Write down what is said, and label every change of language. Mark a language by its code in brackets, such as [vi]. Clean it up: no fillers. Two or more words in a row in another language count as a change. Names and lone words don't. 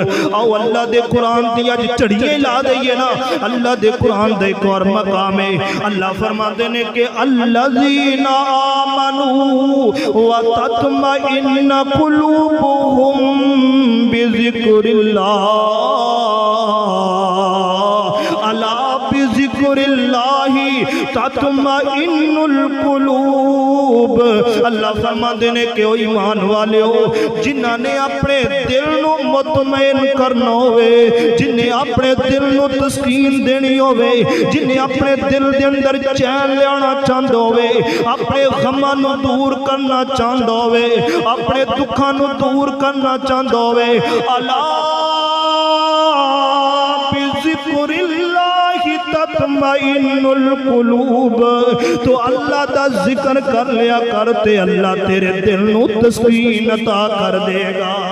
[pa] او اللہ دے قرآن دی اج چڑیے لا دئیے نا، اللہ دے قرآن دا ایک اور مقام ہے۔ اللہ فرماندے نے کہ [ar] الذین آمنوا وتطمئن قلوبهم بذکر اللہ، الا بذکر اللہ تطمئن القلوب۔ [pa] اللہ فرماندے نے کہ او ایمان والےو جنہاں نے اپنے دل نو مطمئن کرنا ہوئے، جنہیں اپنے دل نو تسکین دینی ہوئے، جنہیں اپنے دل دے اندر چین لیانا چاہندے ہوئے، اپنے غماں نو دور کرنا چاہندے ہوئے، اپنے دکھاں نو دور کرنا چاہندے ہوئے، اللہ [ar] بذکر اللہ تطمئن القلوب، [pa] تو اللہ دا ذکر کر لیا کرتے اللہ تیرے دل نو تسکین عطا کر دے گا۔